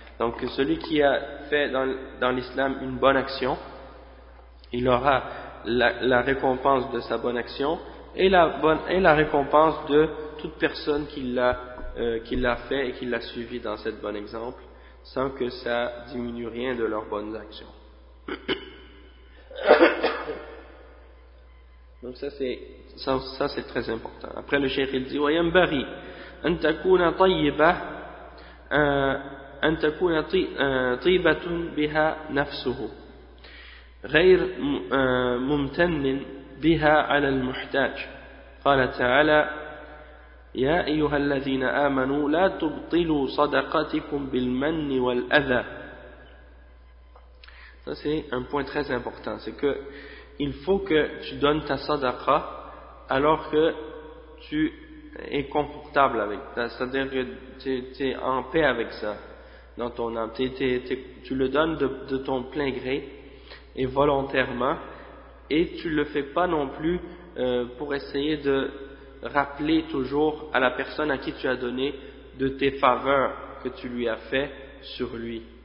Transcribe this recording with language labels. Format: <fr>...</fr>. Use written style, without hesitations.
<fr>Donc celui qui a fait dans l'islam une bonne action, il aura la récompense de sa bonne action et la récompense de toute personne qui l'a fait et qui l'a suivi dans cette bonne exemple, sans que ça diminue rien de leurs bonnes actions. Donc ça c'est très important. Après le cheikh il dit</fr> <ar>وينبغي ان تكون طيبه ان تكون طيبه بها نفسه غير ممتن بها على المحتاج. قال تعالى يا ايها الذين امنوا لا تبطلوا صدقاتكم بالمن والاذى.</ar> <fr>Ça c'est un point très important, c'est que il faut que tu donnes ta sadaqa alors que tu es confortable avec ça, c'est-à-dire que tu es en paix avec ça dans ton âme. Tu le donnes de ton plein gré et volontairement, et tu le fais pas non plus pour essayer de rappeler toujours à la personne à qui tu as donné de tes faveurs que tu lui as fait sur lui.</fr>